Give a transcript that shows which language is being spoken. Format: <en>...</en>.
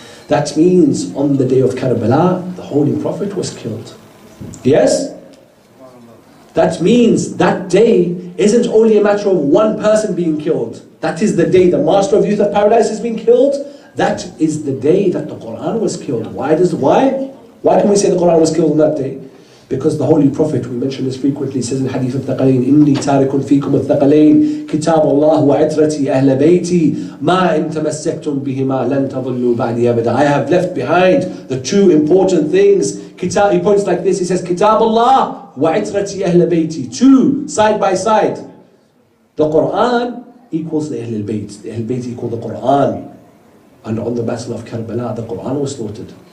<en>That means on the day of Karbala, the Holy Prophet was killed. Yes? That means that day isn't only a matter of one person being killed. That is the day the Master of Youth of Paradise has been killed. That is the day that the Quran was killed. Why can we say the Quran was killed on that day? Because the Holy Prophet, we mention this frequently, says in Hadith of Thaqalain,</en> <ar>إِنِّي تَارِكٌ فِيكُمُ الثَّقَلَيْنِ كِتَابَ اللَّهِ وَعِتْرَتِي أَهْلَ بَيْتِي مَا إِن تَمَسَّكْتُمْ بِهِمَا لَن تَضِلُّوا بَعْدِي أَبَدًا.</ar> <en>I have left behind the two important things. He points like this, he says,</en> <ar>كِتَابَ اللَّهِ وَعِتْرَتِي أَهْلَ بَيْتِي.</ar> <en>Two, side by side. The Quran equals the Ahl al-Bayt. The Ahl al-Bayt equal the Quran. And on the battle of Karbala, the Quran was slaughtered.</en>